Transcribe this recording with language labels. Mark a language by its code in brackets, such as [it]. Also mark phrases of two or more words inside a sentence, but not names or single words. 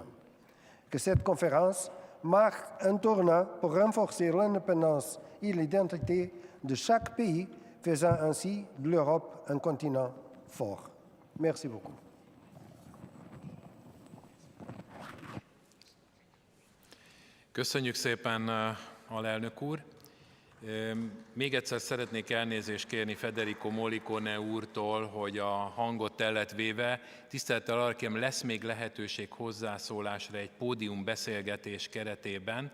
[fr] Que cette conférence marque un tournant pour renforcer l'indépendance et l'identité de chaque pays, faisant ainsi de l'Europe un continent fort. Merci beaucoup. [hu] Köszönjük szépen, alelnök úr. Még egyszer szeretnék elnézést kérni Federico Morricone úrtól, hogy a hangot el lett véve. Tisztelettel arra kérem, lesz még lehetőség hozzászólásra egy pódiumbeszélgetés keretében.